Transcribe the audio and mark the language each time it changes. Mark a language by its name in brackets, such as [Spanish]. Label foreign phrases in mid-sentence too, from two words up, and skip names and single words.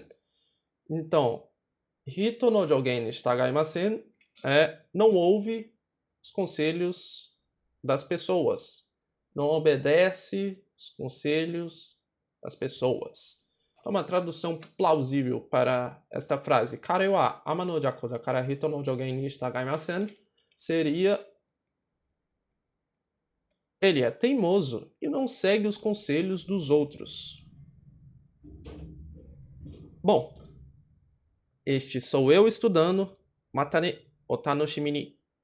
[Portuguese] Então, [Japanese] 人の助言従いません [Portuguese] é não ouve os conselhos das pessoas. Não obedece os conselhos das pessoas. Uma tradução plausível para esta frase, [Japanese] 彼は天邪鬼だから人の助言に従いません, [Portuguese] seria: ele é teimoso e não segue os conselhos dos outros. Bom, este sou eu estudando. [Japanese] またね、お楽しみに.